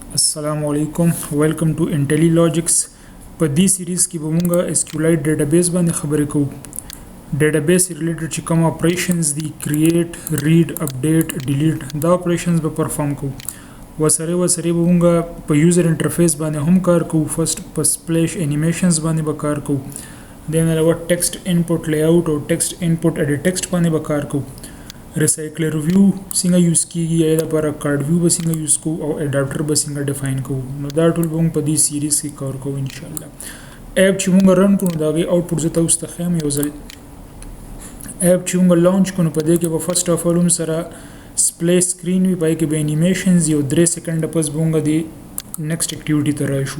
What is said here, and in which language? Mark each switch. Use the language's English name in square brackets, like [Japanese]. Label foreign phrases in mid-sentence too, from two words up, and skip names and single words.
[Arabic] السلام عليكم. [English] Welcome to Intellilogics. [Pashto] په دې سیریز کې به موږ [English] Sqlite database [Pashto] باندې خبرې کوو. [English] database related [Pashto] چې کوم operations دي [English] create, read, update, delete [Pashto] دا operations به perform کوو. وسره به موږ په [English] user interface [Pashto] باندې هم کار کوو. first په [English] splash animations [Pashto] باندې به کار کوو. then علاوه [English] text input layout [Pashto] او [English] text input edit text [Pashto] باندې به کار کوو. recyclerview څنګه یوز کیږي یا لپاره cardview به څنګه یوز کوو او adapter به څنګه ډیفاین کوو. نو دا ټول به موږ په دې سیریز کې کور کوو [Arabic] ان شاء الله. [Pashto] اپ چې موږ رن کوو دا غي اوټپوټ زه تاسو ته خیم یو ځل اپ چې موږ لانچ کوو په دې کې به [English] first of [Pashto] اول سره [English] splash screen [Pashto] وي پای کې به انیمیشنز یو 3 سکند پس موږ دی [English] next activity [Pashto] ته راشو.